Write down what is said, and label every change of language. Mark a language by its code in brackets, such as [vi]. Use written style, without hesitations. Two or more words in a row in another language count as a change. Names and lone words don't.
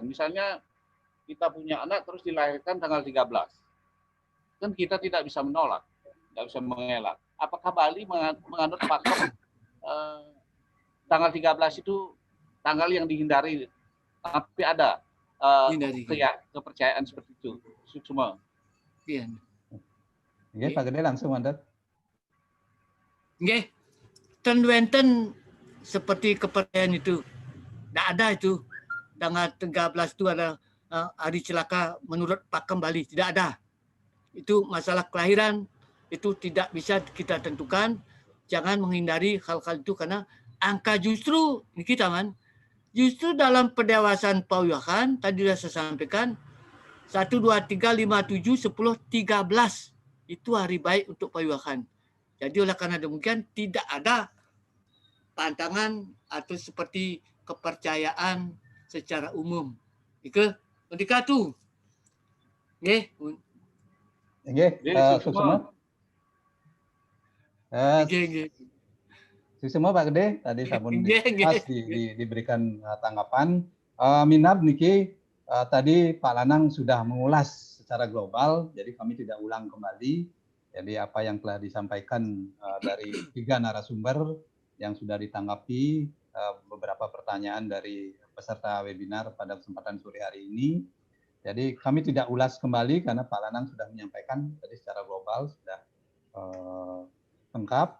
[id] Misalnya kita punya anak terus dilahirkan tanggal 13. Kan kita tidak bisa menolak, tidak bisa mengelak. Apakah Bali menganut pakem tanggal 13 itu tanggal yang dihindari, tapi ada kepercayaan seperti itu? Suksma. Iya. Nggih, Pak Gede langsung mandat. Nggih. [ban] Ten wenten [id] seperti kepercayaan itu. Tidak ada itu. Tanggal 13 itu ada hari celaka menurut pakem Bali. Tidak ada. Itu masalah kelahiran. Itu tidak bisa kita tentukan. Jangan menghindari hal-hal itu karena angka justru ini kita kan. Justru dalam pendewasaan pawiwahan tadi sudah saya sampaikan 1, 2, 3, 5, 7, 10, 13 itu hari baik untuk pawiwahan. Jadi oleh karena demikian tidak ada pantangan atau seperti kepercayaan secara umum. [ban] Ike, mendika tu. Nggih. Nggih, Suksma. Suksma [id] Pak Gede tadi [ban] sabun pas [id] diberikan tanggapan. Minab niki tadi Pak Lanang sudah mengulas secara global, jadi kami tidak ulang kembali. Jadi apa yang telah disampaikan dari 3 narasumber yang sudah ditanggapi beberapa pertanyaan dari peserta webinar pada kesempatan sore hari ini. Jadi kami tidak ulas kembali karena Pak Lanang sudah menyampaikan tadi secara global sudah lengkap.